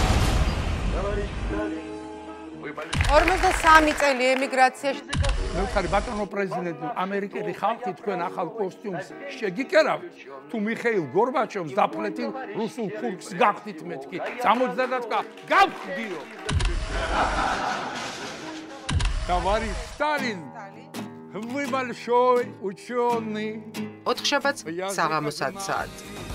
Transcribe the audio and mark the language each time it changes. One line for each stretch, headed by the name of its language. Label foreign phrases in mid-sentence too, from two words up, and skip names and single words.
Georgian: 53 წელი ემიგრაციაში მე ვხარ ბატონო პრეზიდენტი, ამერიკელი ხალხი თქვენ ახალ კოსტიუმს შეგიკერავთ, თუ მიხეილ გორბაჩოვს დაფლეთილ რუსულ ხურქს გახდით მეთქი. 70 გავხდიო.
Russian: Товарищ Сталин, вы большой ученый.
Georgian: 4 საღამო საათი.